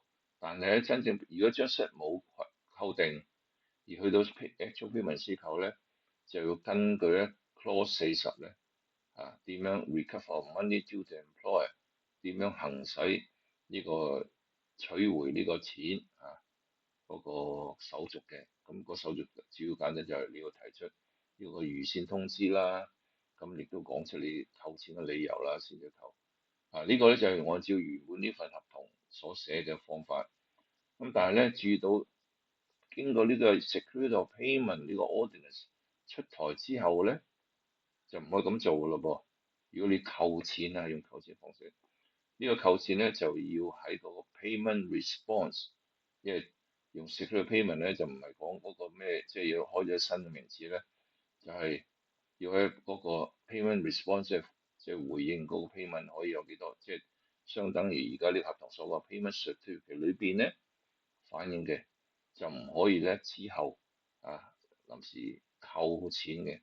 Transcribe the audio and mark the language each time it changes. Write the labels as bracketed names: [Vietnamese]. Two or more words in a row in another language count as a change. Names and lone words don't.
[Cantonese] 但係咧真正如果張稅冇扣定，而去到 [English] actual payment [Cantonese] 先扣咧，就要根據咧 clause 40咧點樣 [English] recover money due to employer， [Cantonese] 點樣行使呢個取回呢個錢嗰個手續嘅。咁個手續主要簡單就係你要提出呢個預先通知啦，咁亦都講出你扣錢嘅理由啦，先至扣。呢個咧就係按照原本呢份合同所寫嘅方法。咁但係咧注意到經過呢個 [English] security of payment [Cantonese] 呢個 ordinance 出台之後咧，就唔可以咁做㗎咯噃。如果你扣錢用扣錢方式，呢個扣錢咧就要喺嗰個 [English] payment response， [Cantonese] 因為用 [English] security payment [Cantonese] 咧就唔係講嗰個咩，即係要開咗新嘅名詞咧，就係要喺嗰個 [English] payment response， [Cantonese] 即係回應嗰個 payment 可以有幾多，即係相等於而家呢個合同所講 [English] payment certificate [Cantonese] 裏邊咧反映嘅，就唔可以咧之後臨時扣錢嘅。